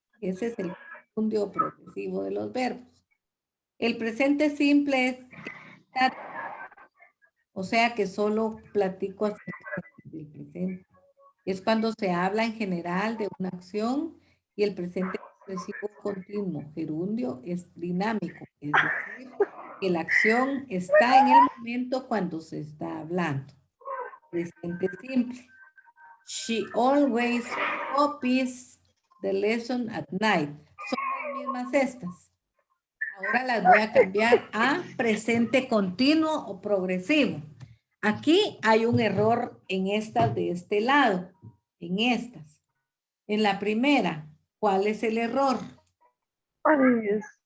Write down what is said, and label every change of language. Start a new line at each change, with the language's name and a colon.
Spanish: Ese es el gerundio progresivo de los verbos. El presente simple es, o sea que solo platico acerca del presente. Es cuando se habla en general de una acción y el presente progresivo continuo, gerundio, es dinámico. Es decir, que la acción está en el momento cuando se está hablando. Presente simple.
English: She always copies the lesson at night.
Spanish: Son las mismas estas. Ahora las voy a cambiar a presente continuo o progresivo. Aquí hay un error en estas de este lado, en estas. En la primera, ¿cuál es el error? Ay, Dios.